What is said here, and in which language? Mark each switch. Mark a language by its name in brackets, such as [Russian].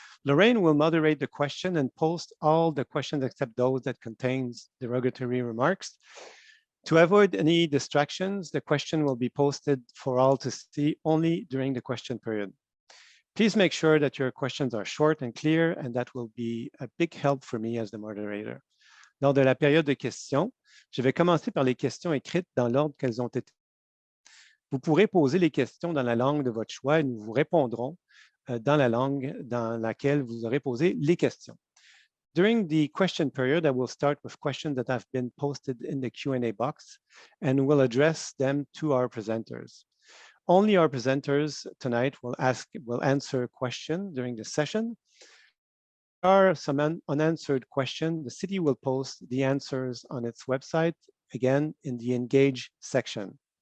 [English] Lorraine will moderate the question and post all the questions except those that contains derogatory remarks. To avoid any distractions, the question will be posted for all to see only during the question period. Please make sure that your questions are short and clear, and that will be a big help for me as the moderator. [French] Lors de la période de questions, je vais commencer par les questions écrites dans l'ordre qu'elles ont été. Vous pourrez poser les questions dans la langue de votre choix et nous vous répondrons dans la langue dans laquelle vous aurez posé les questions. [English] During the question period, I will start with questions that have been posted in the Q&A box, and will address them to our presenters. Only our presenters tonight will answer questions during the session. If there are some unanswered questions, the city will post the answers on its website, again, in the Engage section.